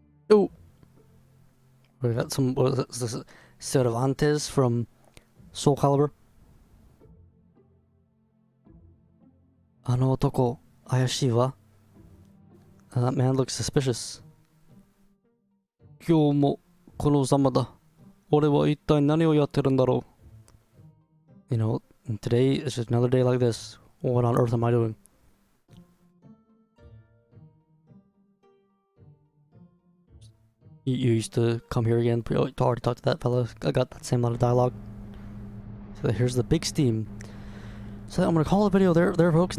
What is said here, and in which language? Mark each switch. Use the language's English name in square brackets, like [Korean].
[English] Oh, we got some. What is this? Cervantes from Soul Calibur. [Japanese] あの男、怪しいわ。 [English] That man looks suspicious. [Japanese] 今日もこのざまだ。俺は一体何をやってるんだろう。 [English] You know, today is just another day like this. What on earth am I doing? You used to come here again. To already talk to that fella. I got that same line of dialogue. So here's the big steam. So I'm gonna call the video there, folks.